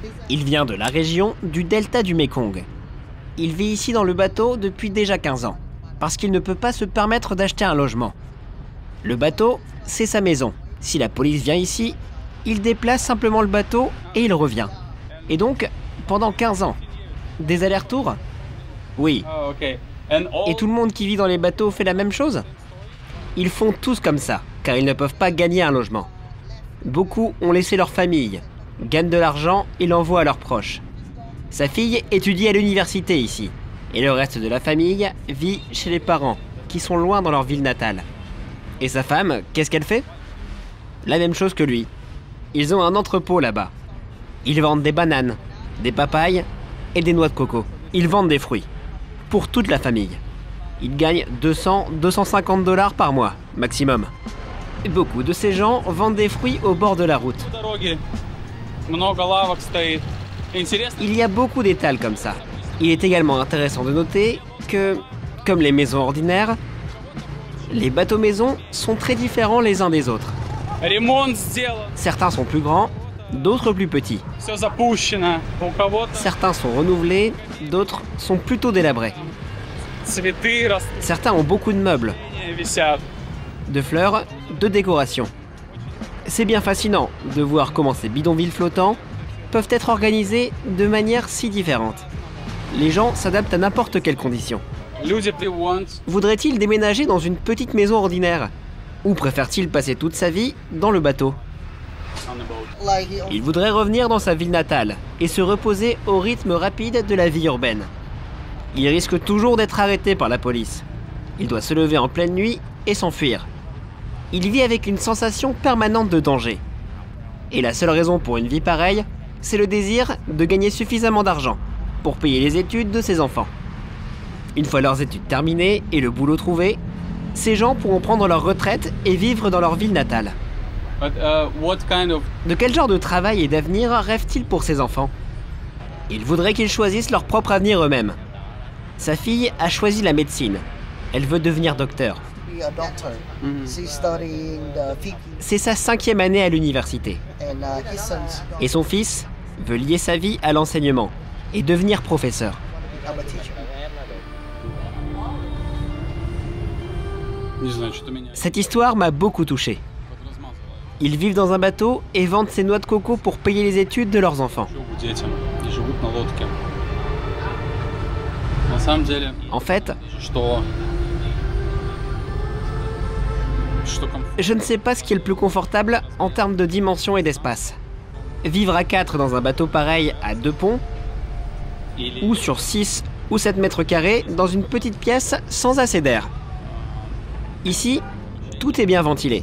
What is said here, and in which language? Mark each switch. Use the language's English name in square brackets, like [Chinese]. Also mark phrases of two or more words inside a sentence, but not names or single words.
[French] Il vient de la région du delta du Mékong. Il vit ici dans le bateau depuis déjà 15 ans, parce qu'il ne peut pas se permettre d'acheter un logement. Le bateau, c'est sa maison. Si la police vient ici, il déplace simplement le bateau et il revient. Et donc, pendant 15 ans, des allers-retours? Oui. [English] Oh, okay. And all... [French] Et tout le monde qui vit dans les bateaux fait la même chose? Ils font tous comme ça, car ils ne peuvent pas gagner un logement. Beaucoup ont laissé leur famille, gagnent de l'argent et l'envoient à leurs proches. Sa fille étudie à l'université ici, et le reste de la famille vit chez les parents, qui sont loin dans leur ville natale. Et sa femme, qu'est-ce qu'elle fait? La même chose que lui. Ils ont un entrepôt là-bas. Ils vendent des bananes, des papayes et des noix de coco. Ils vendent des fruits. Pour toute la famille. Ils gagnent 200-250 $ par mois, maximum. Et beaucoup de ces gens vendent des fruits au bord de la route. [Russian] Дороги. Много лавок стоит. Интересно. [French] Il y a beaucoup d'étals comme ça. Il est également intéressant de noter que, comme les maisons ordinaires, les bateaux-maisons sont très différents les uns des autres. [Russian] Ремонт сделан. [French] Certains sont plus grands, d'autres plus petits. [Russian] Все запущено. У кого-то [French] Certains sont renouvelés, d'autres sont plutôt délabrés. [Russian] цветы [French] Certains ont beaucoup de meubles, [Russian] растения висят. [French] de fleurs, de décorations. C'est bien fascinant de voir comment ces bidonvilles flottants peuvent être organisés de manière si différente. Les gens s'adaptent à n'importe quelles conditions. [Russian] Люди want [French] Voudrait-il déménager dans une petite maison ordinaire? Ou préfère-t-il passer toute sa vie dans le bateau? [English] on the boat. Like he [French] Il voudrait revenir dans sa ville natale et se reposer au rythme rapide de la vie urbaine. Il risque toujours d'être arrêté par la police. Il doit se lever en pleine nuit et s'enfuir. Il vit avec une sensation permanente de danger. Et la seule raison pour une vie pareille, c'est le désir de gagner suffisamment d'argent pour payer les études de ses enfants. Une fois leurs études terminées et le boulot trouvé, ces gens pourront prendre leur retraite et vivre dans leur ville natale. [English] But what kind of [French] De quel genre de travail et d'avenir rêvent-ils pour ses enfants? Ils voudraient qu'ils choisissent leur propre avenir eux-mêmes. Sa fille a choisi la médecine. Elle veut devenir docteur. [English] be a doctor. She's studying the PhD, [French] C'est sa 5e année à l'université. [English] and his sons [French] Et son fils veut lier sa vie à l'enseignement et devenir professeur. [English] become a teacher. [Russian] Не знаю, что-то меня [French] Cette histoire m'a beaucoup touché. [Russian] размазывало. [French] Ils vivent dans un bateau et vendent ces noix de coco pour payer les études de leurs enfants. [Russian] Живут детям и живут на лодке. На самом деле, [French] En fait, [Russian] что комфортно. [French] je ne sais pas ce qui est le plus confortable en termes de dimension et d'espace. Vivre à 4 dans un bateau pareil à 2 ponts, ou sur 6 ou 7 mètres carrés dans une petite pièce sans assez d'air. Ici, tout est bien ventilé.